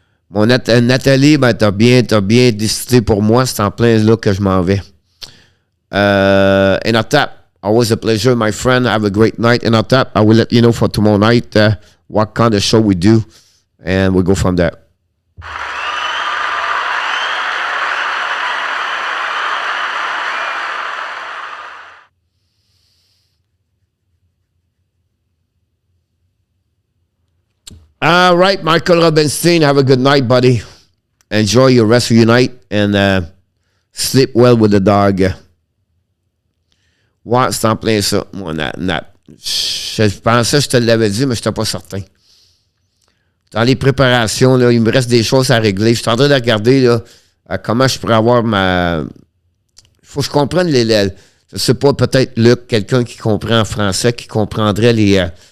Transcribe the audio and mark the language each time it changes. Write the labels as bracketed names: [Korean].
[French] Mon Nathalie, ben, t'as bien décidé pour moi. C'est en plein là que je m'en vais. [English] Enotap, always a pleasure, my friend. Have a great night. Enotap, I will let you know for tomorrow night what kind of show we do. And we'll go from there. All right, Michael Robinstein, have a good night, buddy. Enjoy your rest of your night and sleep well with the dog. [French] Ouais, c'est en plein ça. Moi, je pensais que je te l'avais dit, mais je n'étais pas certain. Dans les préparations, là, il me reste des choses à régler. Je suis en train de regarder là, comment je pourrais avoir ma... Il faut que je comprenne je ne sais pas, peut-être Luc, quelqu'un qui comprend en français, qui comprendrait les...